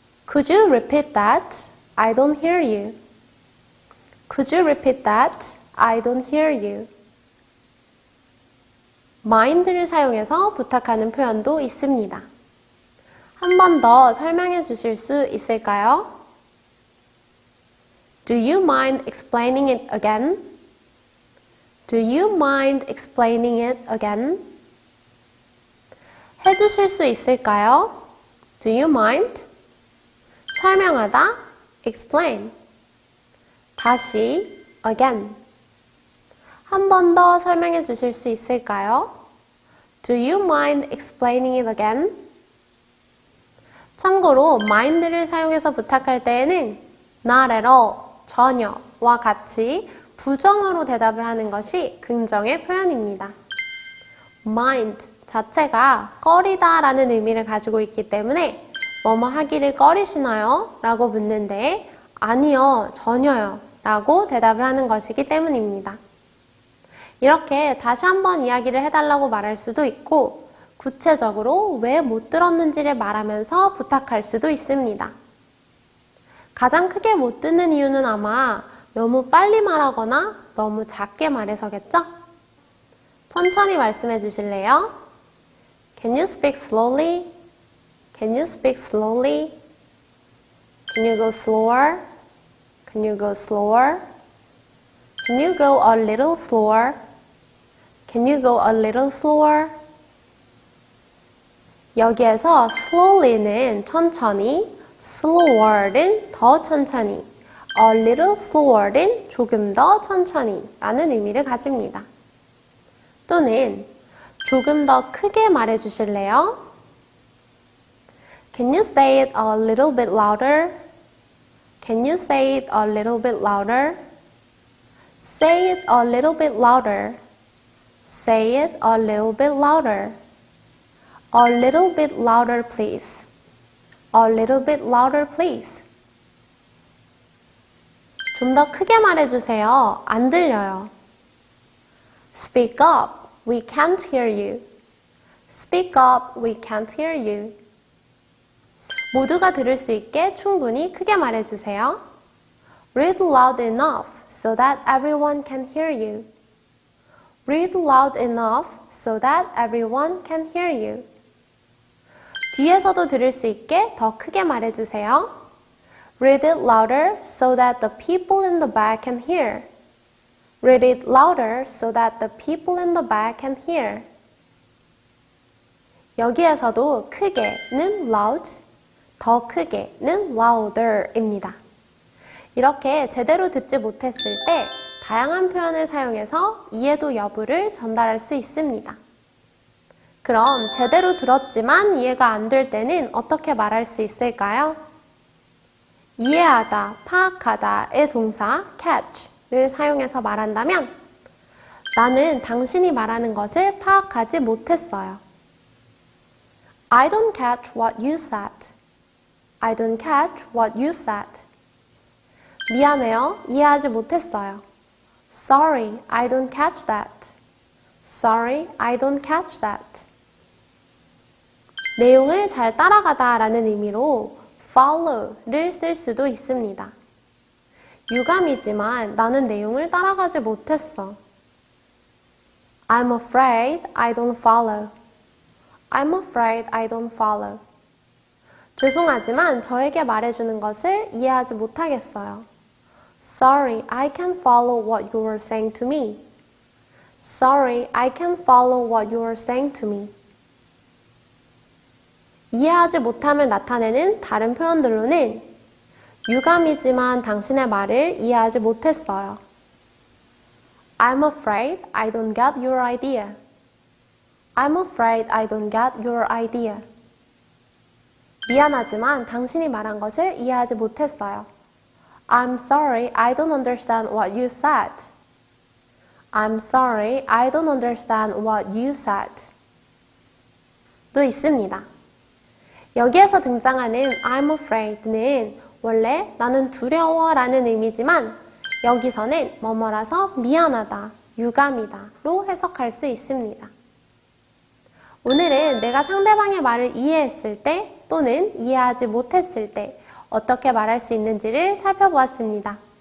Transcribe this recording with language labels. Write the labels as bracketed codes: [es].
[en] Could you repeat that? I don't hear you. Could you repeat that? I don't hear you. [ko] mind를 사용해서 부탁하는 표현도 있습니다. 한 번 더 설명해 주실 수 있을까요? [en] Do you mind explaining it again? Do you mind explaining it again? [ko] 해 주실 수 있을까요? [en] Do you mind? [ko] 설명하다, explain. 다시, again. 한 번 더 설명해 주실 수 있을까요? [en] Do you mind explaining it again? [ko] 참고로 mind를 사용해서 부탁할 때에는 [en] not at all, [ko] 전혀와 같이 부정어로 대답을 하는 것이 긍정의 표현입니다. mind 자체가 꺼리다 라는 의미를 가지고 있기 때문에 뭐뭐 하기를 꺼리시나요? 라고 묻는데 아니요, 전혀요 라고 대답을 하는 것이기 때문입니다. 이렇게 다시 한번 이야기를 해달라고 말할 수도 있고 구체적으로 왜 못 들었는지를 말하면서 부탁할 수도 있습니다. 가장 크게 못 듣는 이유는 아마 너무 빨리 말하거나 너무 작게 말해서겠죠? 천천히 말씀해 주실래요? [en] Can you speak slowly? Can you speak slowly? Can you go slower? Can you go slower? Can you go a little slower? Can you go a little slower? [ko] 여기에서 slowly는 천천히, slower는 더 천천히, [en] a little slower [ko] 는 조금 더 천천히 라는 의미를 가집니다. 또는 조금 더 크게 말해 주실래요? [en] Can you say it a little bit louder? Can you say it a little bit louder? Say it a little bit louder. Say it a little bit louder. A little bit louder, please. A little bit louder, please. [ko] 좀 더 크게 말해주세요. 안 들려요. [en] Speak up. We can't hear you. Speak up. We can't hear you. [ko] 모두가 들을 수 있게 충분히 크게 말해주세요. [en] Read loud enough so that everyone can hear you. Read loud enough so that everyone can hear you. [ko] 뒤에서도 들을 수 있게 더 크게 말해주세요. [en] Read it louder so that the people in the back can hear. Read it louder so that the people in the back can hear. [ko] 여기에서도 크게는 loud, 더 크게는 louder입니다. 이렇게 제대로 듣지 못했을 때 다양한 표현을 사용해서 이해도 여부를 전달할 수 있습니다. 그럼 제대로 들었지만 이해가 안 될 때는 어떻게 말할 수 있을까요? 이해하다, 파악하다의 동사 catch를 사용해서 말한다면 나는 당신이 말하는 것을 파악하지 못했어요. [en] I don't catch what you said. I don't catch what you said. [ko] 미안해요. 이해하지 못했어요. [en] Sorry, I don't catch that. Sorry, I don't catch that. [ko] 내용을 잘 따라가다 라는 의미로 follow를 쓸 수도 있습니다. 유감이지만 나는 내용을 따라가지 못했어. [en] I'm afraid I don't follow. I'm afraid I don't follow. [ko] 죄송하지만 저에게 말해주는 것을 이해하지 못하겠어요. [en] Sorry, I can't follow what you are saying to me. Sorry, I can't follow what you are saying to me. [ko] 이해하지 못함을 나타내는 다른 표현들로는 유감이지만 당신의 말을 이해하지 못했어요. [en] I'm afraid I don't get your idea. I'm afraid I don't get your idea. [ko] 미안하지만 당신이 말한 것을 이해하지 못했어요. [en] I'm sorry, I don't understand what you said. I'm sorry, I don't understand what you said. [ko] 또 있습니다. 여기에서 등장하는 [en] I'm afraid [ko] 는 원래 나는 두려워 라는 의미지만 여기서는 뭐뭐라서 미안하다, 유감이다 로 해석할 수 있습니다. 오늘은 내가 상대방의 말을 이해했을 때 또는 이해하지 못했을 때 어떻게 말할 수 있는지를 살펴보았습니다.